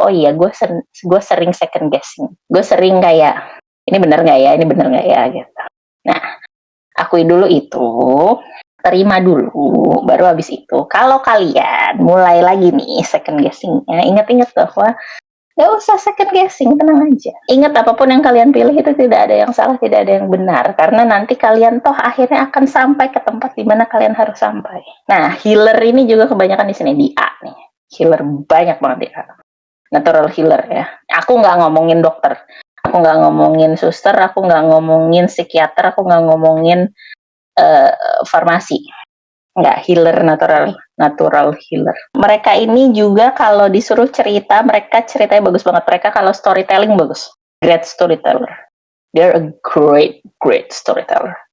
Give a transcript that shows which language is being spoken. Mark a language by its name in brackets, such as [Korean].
[Indonesian] Oh iya, gue sering second guessing. Gue sering kayak, ini bener gak ya? Ini bener gak ya? Gitu. Nah, akui dulu itu. Terima dulu, baru habis itu kalau kalian mulai lagi nih second guessingnya, ingat-ingat bahwa gak usah second guessing, tenang aja. Ingat, apapun yang kalian pilih itu tidak ada yang salah, tidak ada yang benar, karena nanti kalian toh akhirnya akan sampai ke tempat di mana kalian harus sampai. Nah, healer ini juga kebanyakan di sini, di A nih. Healer banyak banget di A. Natural healer ya. Aku nggak ngomongin dokter, aku nggak ngomongin suster, aku nggak ngomongin psikiater, aku nggak ngomongin farmasi, nggak, healer, natural healer. Mereka ini juga kalau disuruh cerita, mereka ceritanya bagus banget. Mereka kalau storytelling bagus, great storyteller. [English] They're a great storyteller.